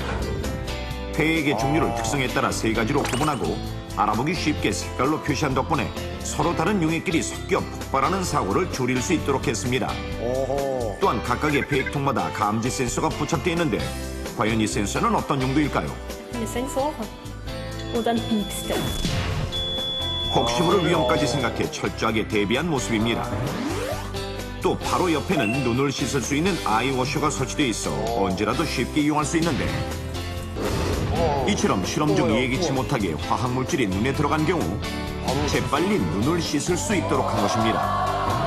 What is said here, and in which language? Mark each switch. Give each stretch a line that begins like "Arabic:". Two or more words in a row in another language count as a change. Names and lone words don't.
Korean: 폐액의 종류를 특성에 따라 세 가지로 구분하고 알아보기 쉽게 색깔로 표시한 덕분에 서로 다른 용액끼리 섞여 폭발하는 사고를 줄일 수 있도록 했습니다. 또한 각각의 폐액통마다 감지 센서가 부착되어 있는데, 과연 이 센서는 어떤 용도일까요?
German: Eine Sensoren. Oder ein Piepster.
Korean: 혹시 모를 위험까지 생각해 철저하게 대비한 모습입니다. 또 바로 옆에는 눈을 씻을 수 있는 아이워셔가 설치되어 있어 언제라도 쉽게 이용할 수 있는데, 이처럼 실험 중 예기치 못하게 화학물질이 눈에 들어간 경우 재빨리 눈을 씻을 수 있도록 한 것입니다.